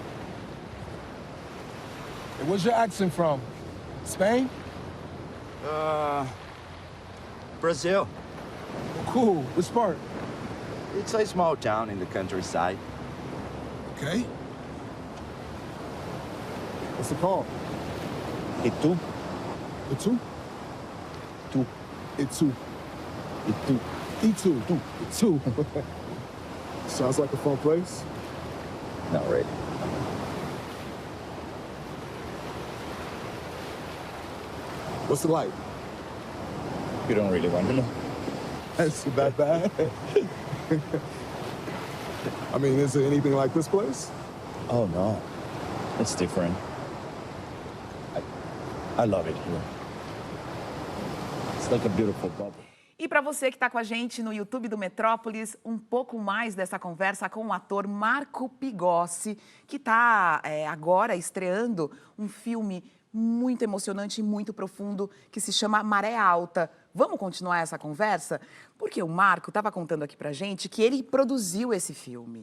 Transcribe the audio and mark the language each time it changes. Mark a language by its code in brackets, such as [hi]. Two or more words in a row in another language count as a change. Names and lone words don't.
[en] Hey, where's your accent from? Spain? Brazil. Cool. Which part? It's a small town in the countryside. Okay. What's it called? Itu? Itu? Tu. Itu. Itu. Itu. Itu. Sounds like a fun place. Not really. What's it like? You don't really want to know. That's that bad. I mean, is it anything like this place? Oh, no. It's different. I love it here. It's like a beautiful bubble. [pt] E para você que está com a gente no YouTube do Metrópolis, um pouco mais dessa conversa com o ator Marco Bigossi, que está agora estreando um filme muito emocionante e muito profundo que se chama Maré Alta. Vamos continuar essa conversa? Porque o Marco estava contando aqui pra gente que ele produziu esse filme.